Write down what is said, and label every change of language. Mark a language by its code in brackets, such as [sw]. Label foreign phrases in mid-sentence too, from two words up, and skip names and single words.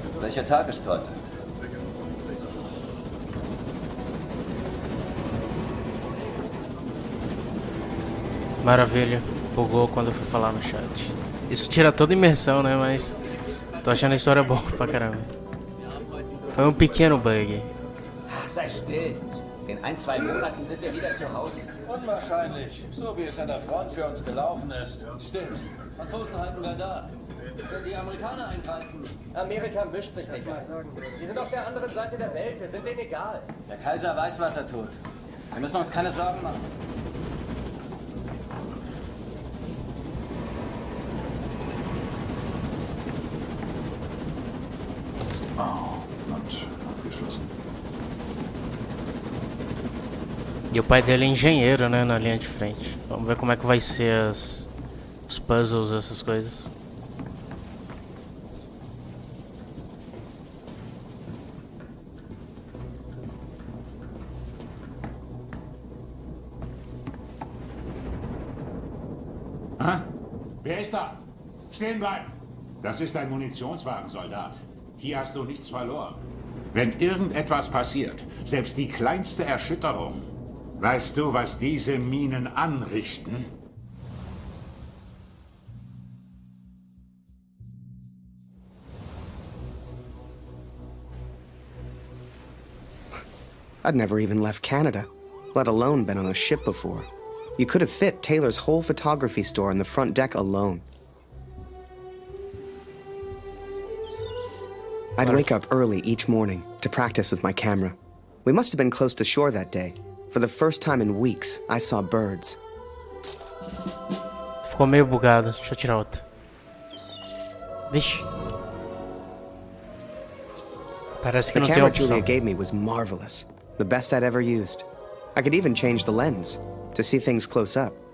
[de] Welcher Tag ist heute? [pt] Maravilha. Bugou quando eu fui falar no chat. Isso tira toda a imersão, né? Mas tô achando a história boa pra caramba. Foi um pequeno bug. [de] Ach, sei still. In 1-2 Monaten sind wir wieder zu Hause. Unwahrscheinlich. So wie es an der Front für uns gelaufen ist. Stimmt. Franzosen halten wir da. Wenn die Amerikaner eingreifen. Amerika mischt sich nicht ein. Die sind auf der anderen Seite der Welt. Wir sind denen egal. Der Kaiser weiß, was er tut. Wir müssen uns keine Sorgen machen. [pt] E o pai dele é engenheiro, né, na linha de frente. Vamos ver como é que vai ser os puzzles, essas coisas. [de] Ah, wer ist da? Stehen bleiben! Das ist ein Munitionswagen, Soldat. Hier hast du nichts verloren. Wenn irgendetwas passiert, selbst die kleinste Erschütterung, weißt du, was diese Minen anrichten? [en] I'd never even left Canada, let alone been on a ship before. You could have fit Taylor's whole photography store on the front deck alone. I'd wake up early each morning to practice with my camera. We must have been close to shore that day. For the first time in weeks, I saw birds. [pt] Ficou meio bugado. Deixa eu tirar outra. Vixe. Parece que The não tem camera opção. [en] Julia gave me was marvelous. The best I'd ever used. I could even change the lens to see things close up.